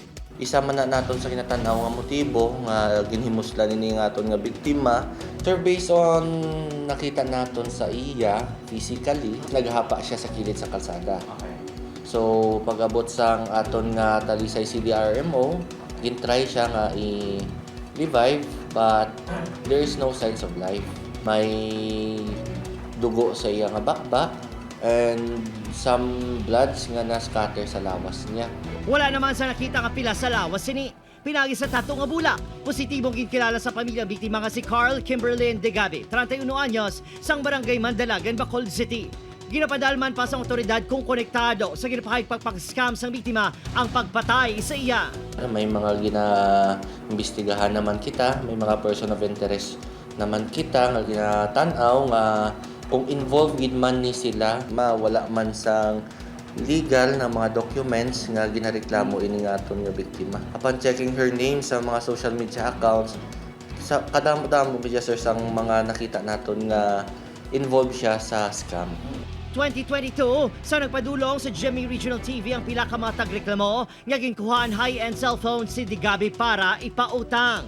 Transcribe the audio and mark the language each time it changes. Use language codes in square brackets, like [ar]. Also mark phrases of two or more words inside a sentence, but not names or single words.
[hil] Isa man na naton sa kinatanaw nga motibo nga ginhimuslan ini nga aton nga biktima. Sir, [en] based on [hil] nakita naton sa iya physically, naghapa siya sa kilid sa kalsada. So pag-abot sang aton nga Talisay CDRMO, gintry siya nga i-revive [en] but there is no signs of life. [hil] May dugo sa iya nga bakbak [en] and some bloods [hil] nga na-scatter sa lawas niya. Wala naman sa nakita nga pila sa lawas sini. Pinagi sa tato nga bulak. Positibong ginkilala sa pamilya biktima nga si Carl Kimberlyn Degabe, 31 anyos, sang barangay Mandalagan, Bacolod City. Ginapadalman pa sa otoridad kung konektado sa ginapahayag pagpag-scam sang biktima ang pagpatay sa iya. May mga gina-imbestigahan naman kita, may mga [en] person of interest [hil] naman kita nga ginatanaw nga kung involved gid man ni sila, mawala man sang legal na mga documents nga ginareklamo ini nga aton nga biktima. [en] Upon checking her name [hil] sa mga [en] social media accounts, [hil] sa kadamo-damo biya sir sang mga nakita naton nga involved siya sa scam. 2022, sa nagpadulong sa GMA Regional TV ang pila ka mga tagreklamo nga ginkuhaan [en] high-end cellphone [hil] si Degabe para ipautang.